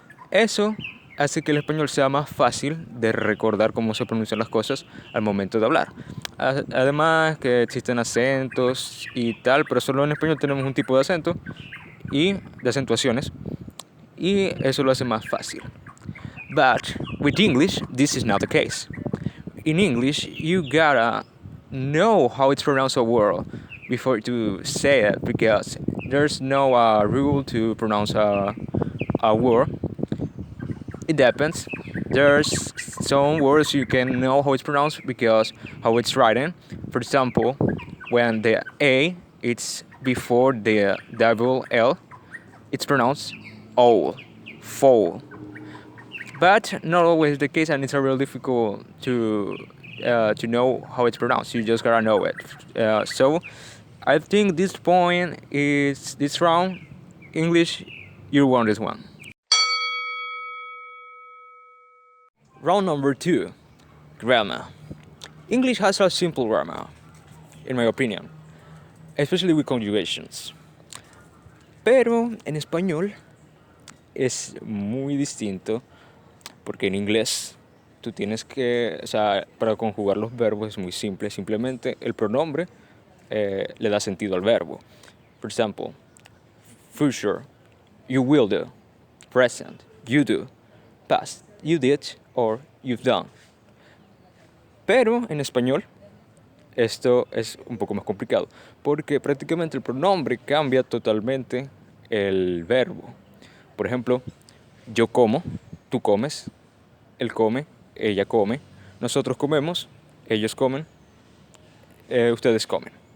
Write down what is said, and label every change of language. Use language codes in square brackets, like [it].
[es] Eso hace que el español sea más fácil de recordar cómo se pronuncian las cosas al momento de hablar. Además que existen acentos y tal, pero solo en español tenemos un tipo de acento y de acentuaciones, y eso lo hace más fácil. [en] But with English, this is not the case. In English, you gotta know how it's pronounced a word before to say it, because there's no rule to pronounce a word. It depends. There's some words you can know how it's pronounced because how it's written. For example, when the A it's before the double L, it's pronounced owl, fowl. But not always the case, and it's real difficult to know how it's pronounced. You just gotta know it. So I think this point is this round. English, you won this one. Round number 2, grammar. English has a simple grammar, in my opinion, especially with conjugations. [es] Pero en español es muy distinto, porque en inglés tú tienes que, o sea, para conjugar los verbos es muy simple, simplemente el pronombre le da sentido al verbo. [en] For example, future, you will do; present, you do; past, you did or you've done. [es] Pero en español esto es un poco más complicado, porque prácticamente el pronombre cambia totalmente el verbo. Por ejemplo, yo como, tú comes, él come, ella come, nosotros comemos, ellos comen, ustedes comen.